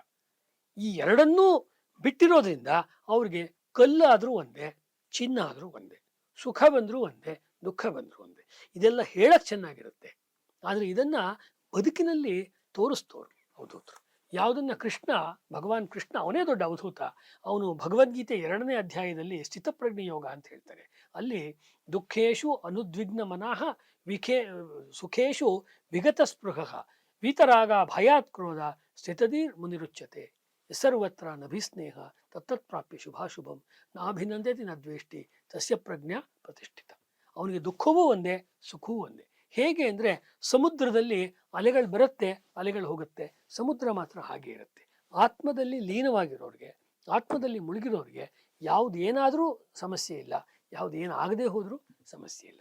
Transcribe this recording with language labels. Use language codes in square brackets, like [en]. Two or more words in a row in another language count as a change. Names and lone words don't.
[kn] ಈ ಎರಡನ್ನೂ ಬಿಟ್ಟಿರೋದ್ರಿಂದ ಅವ್ರಿಗೆ ಕಲ್ಲಾದರೂ ಒಂದೇ, ಚಿನ್ನ ಆದರೂ ಒಂದೇ, ಸುಖ ಬಂದರೂ ಒಂದೇ, ದುಃಖ ಬಂದರೂ ಒಂದೇ. ಇದೆಲ್ಲ ಹೇಳಕ್ಕೆ ಚೆನ್ನಾಗಿರುತ್ತೆ, ಆದರೆ ಇದನ್ನ ಬದುಕಿನಲ್ಲಿ ತೋರಿಸ್ತೋರು ಅವಧೂತರು. ಯಾವುದನ್ನ ಭಗವಾನ್ ಕೃಷ್ಣ ಅವನೇ ದೊಡ್ಡ ಅವಧೂತ. ಅವನು ಭಗವದ್ಗೀತೆ 2ನೇ ಅಧ್ಯಾಯದಲ್ಲಿ ಸ್ಥಿತಪ್ರಜ್ಞೆ ಯೋಗ ಅಂತ ಹೇಳ್ತಾರೆ. [sa] ಅಲ್ಲಿ ದುಃಖೇಶು ಅನುದ್ವಿಗ್ನ ಮನಃ ಸುಖೇಶು ವಿಗತ ಸ್ಪೃಹ ವೀತರಾಗ ಭಯಾತ್ ಕ್ರೋಧ ಸ್ಥಿತದೀರ್ ಮುನಿರುಚ್ಯತೆ ಸರ್ವತ್ರ ನಭಿಸ್ನೇಹ ತತ್ತತ್ ಪ್ರಾಪ್ಯ ಶುಭಾಶುಭಂ ನಾಭಿನಂದತಿ ನ ದ್ವೇಷ್ಟಿ ತಸ್ಯ ಪ್ರಜ್ಞಾ ಪ್ರತಿಷ್ಠಿತ. [kn] ಅವನಿಗೆ ದುಃಖವೂ ಒಂದೇ, ಸುಖವೂ ಒಂದೇ. ಹೇಗೆ ಅಂದರೆ ಸಮುದ್ರದಲ್ಲಿ ಅಲೆಗಳು ಬರುತ್ತೆ, ಅಲೆಗಳು ಹೋಗುತ್ತೆ, ಸಮುದ್ರ ಮಾತ್ರ ಹಾಗೆ ಇರುತ್ತೆ. ಆತ್ಮದಲ್ಲಿ ಲೀನವಾಗಿರೋರಿಗೆ, ಆತ್ಮದಲ್ಲಿ ಮುಳುಗಿರೋರಿಗೆ ಯಾವುದೇನಾದರೂ ಸಮಸ್ಯೆ ಇಲ್ಲ, ಯಾವುದೇನಾಗದೇ ಹೋದರೂ ಸಮಸ್ಯೆ ಇಲ್ಲ.